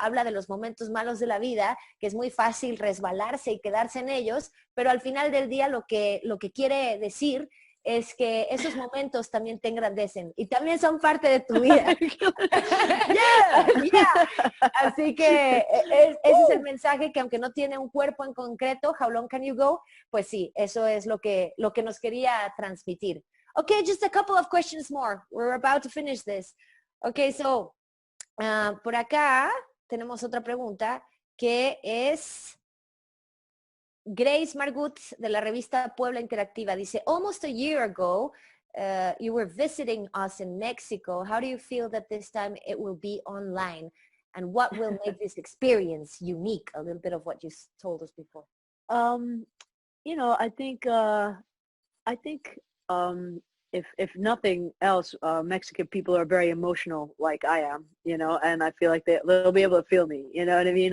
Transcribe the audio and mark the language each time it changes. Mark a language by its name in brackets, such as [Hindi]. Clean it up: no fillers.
[Spanish] Habla de los momentos malos de la vida, que es muy fácil resbalarse y quedarse en ellos, pero al final del día lo que quiere decir es que esos momentos también te engrandecen y también son parte de tu vida. [English] Yeah. Yeah. [Spanish] Así que ese es el mensaje, que aunque no tiene un cuerpo en concreto, How Long Can You Go, pues sí, eso es lo que nos quería transmitir. [English] Okay, just a couple of questions more. We're about to finish this. Okay, so [Spanish] por acá tenemos otra pregunta que es Grace Margut, de la revista Puebla Interactiva. Dice, [English] almost a year ago, you were visiting us in Mexico. How do you feel that this time it will be online? And what will make this experience unique? A little bit of what you told us before. You know, I think if nothing else, Mexican people are very emotional, like I am, you know, and I feel like they'll be able to feel me. You know what I mean?